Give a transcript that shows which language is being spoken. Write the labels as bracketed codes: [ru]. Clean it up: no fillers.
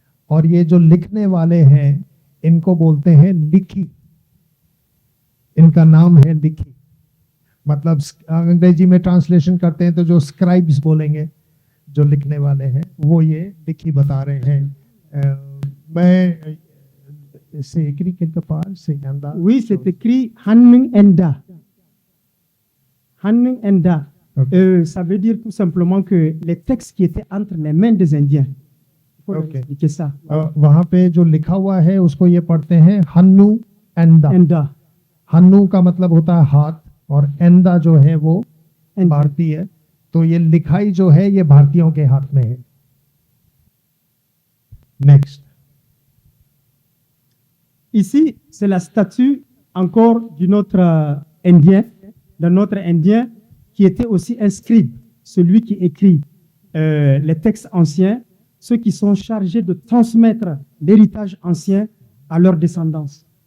[hi] और ये जो लिखने वाले हैं इनको बोलते हैं लिखी। इनका नाम है लिखी। मतलब अंग्रेजी में ट्रांसलेशन करते हैं तो जो स्क्राइब्स बोलेंगे, जो लिखने वाले हैं, वो ये लिखी बता रहे हैं। [fr] मैं c'est écrit quelque part, c'est Enda. Oui, c'est écrit Hanning Enda. Hanning Enda. [en] Okay. [fr] Ça veut dire tout simplement que les textes qui étaient entre les mains des Indiens. Il faut leur [en] Okay. [fr] expliquer ça. [hi] वहाँ पे जो लिखा हुआ है उसको ये पढ़ते हैं हन्नू एंदा। [fr] Enda. [hi] हन्नू का मतलब होता है हाथ, और एंदा जो है वो [fr] Enda. [hi] भारतीय है। तो ये लिखाई जो है ये भारतीयों के हाथ में है। [en] Next. [fr] Ici, c'est la statue encore d'un autre Indien qui était aussi un scribe, celui qui écrit les textes anciens, ceux qui sont chargés de transmettre l'héritage ancien à leur descendance.